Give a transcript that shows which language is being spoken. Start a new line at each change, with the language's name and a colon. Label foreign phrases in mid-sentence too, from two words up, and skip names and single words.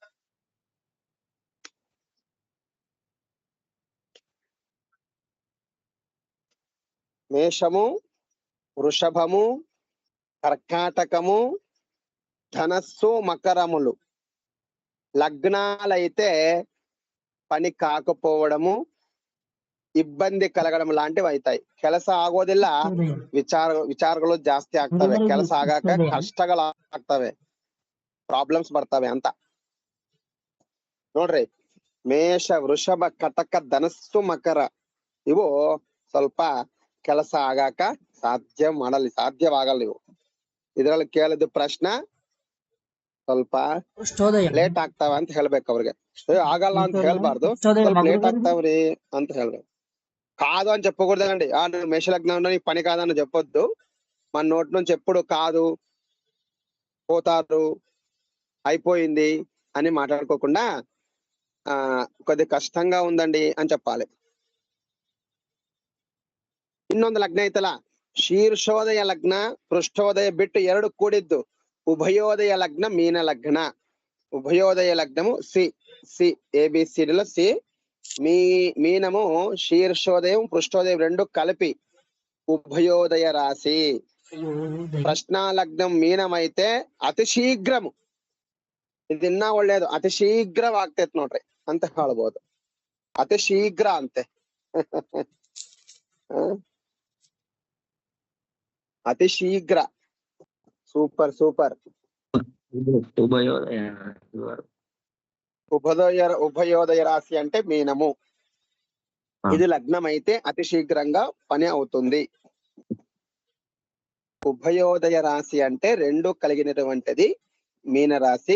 Telugu: మేషము, వృషభము, కర్కాటకము, ధనస్సు, మకరములు లగ్నాలైతే పని కాకపోవడము, ఇబ్బంది కలగడం లాంటివి అవుతాయి.
Kannada: ಕೆಲಸ ಆಗೋದಿಲ್ಲ, ವಿಚಾರಗಳು ಜಾಸ್ತಿ ಆಗ್ತವೆ. ಕೆಲಸ ಆಗಾಕ ಕಷ್ಟಗಳು ಆಗ್ತವೆ, ಪ್ರಾಬ್ಲಮ್ಸ್ ಬರ್ತವೆ ಅಂತ ನೋಡ್ರಿ. ಮೇಷ, ವೃಷಭ, ಕಟಕ, ಧನಸ್ಸು, ಮಕರ ಇವು ಸ್ವಲ್ಪ ಕೆಲಸ ಆಗಾಕ ಸಾಧ್ಯವಾಗಲ್ಲ ಇವು. ಇದ್ರಲ್ಲಿ ಕೇಳಿದ ಪ್ರಶ್ನೆ ಸ್ವಲ್ಪ ಲೇಟ್ ಆಗ್ತಾವ ಅಂತ ಹೇಳ್ಬೇಕು ಅವ್ರಿಗೆ. ಆಗಲ್ಲ ಅಂತ ಹೇಳ್ಬಾರ್ದು, ಸ್ವಲ್ಪ ಲೇಟ್ ಆಗ್ತಾವ್ರಿ ಅಂತ ಹೇಳ್ಬೇಕು.
Telugu: కాదు అని చెప్పకూడదండి. నేను మేషలగ్నంలో నీకు పని కాదని చెప్పొద్దు. మన నోటి నుంచి ఎప్పుడు కాదు, పోతారు, అయిపోయింది అని మాట్లాడుకోకుండా కొద్ది కష్టంగా ఉందండి అని చెప్పాలి.
Kannada: ಇನ್ನೊಂದು ಲಗ್ನ ಐತಲ್ಲ, ಶೀರ್ಷೋದಯ ಲಗ್ನ, ಪೃಷ್ಠೋದಯ ಬಿಟ್ಟು ಎರಡು ಕೂಡಿದ್ದು ಉಭಯೋದಯ ಲಗ್ನ, ಮೀನ ಲಗ್ನ.
Telugu: ఉభయోదయ లగ్నము సి ABCDలో సి. మీనము శీర్షోదయం, పృష్ఠోదయం రెండు కలిపి ఉభయోదయ రాశి.
Kannada: ಪ್ರಶ್ನಾಲಗ್ನಂ ಮೀನಂ ಐತೆ ಅತಿ ಶೀಘ್ರము, ಇದನ್ನ ಒಳ್ಳೇದು, ಅತಿ ಶೀಘ್ರವಾಗ್ತೈತ್ ನೋಡ್ರಿ ಅಂತ ಹೇಳ್ಬೋದು. ಅತಿ ಶೀಘ್ರ ಅಂತೆ. ಅತಿ ಶೀಘ್ರ.
English: super super.
Telugu: ఉభయోదయ రాశి అంటే మీనము. ఇది లగ్నం అయితే అతి శీఘ్రంగా పని అవుతుంది. ఉభయోదయ రాశి అంటే రెండు కలిగినటువంటిది మీనరాశి.